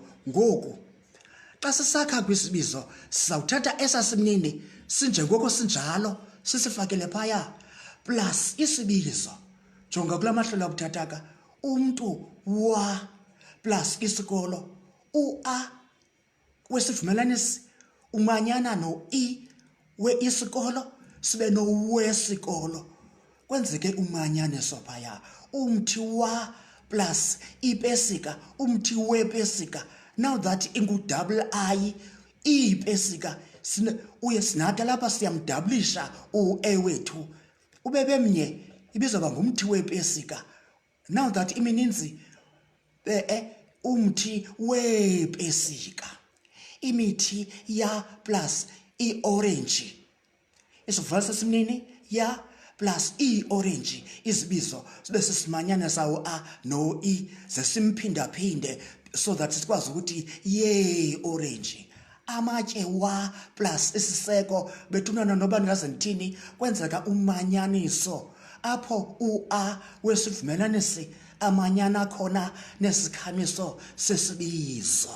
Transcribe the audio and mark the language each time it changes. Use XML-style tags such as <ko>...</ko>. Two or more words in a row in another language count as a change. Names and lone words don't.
<xh>Ngoku xa sisakha kwisibizo sizawuthatha esasimnini sinjengoko sinjalo sisifakele phaya plus isibizo. Jonga kula mahlelo abuthathaka. Umntu wa plus isikolo. U-a wesivumelanisi umanyana no-i we-isikolo sibe no-wesikolo. Kwenzeke umanyaniso phaya. Umthi wa plus ipesika. Umthi wepesika.</xh> <en>Now that</en> <xh>ingu-double I, ipesika. Uye sinathi lapha siyamdablisha u-e wethu. Ube bemnye ibizoba ngumthi wepesika.</xh> <en>Now that</en> <xh>imininzi umthi wepesika. Imithi ya plus i-orange. Isivumelwano sesimnini ya plus i-orange. Izibizo sibe sisimanyana sawo a no i zesimphinde</xh> <en>so that</en> <xh>sikwazi ukuthi ye-orange. Amatye wa plus isiseko bethunana noba ndingaze ndithini kwenzeka umanyaniso apho u-a wesivumelanisi amanyana khona nesikhamiso sesibizo.</xh>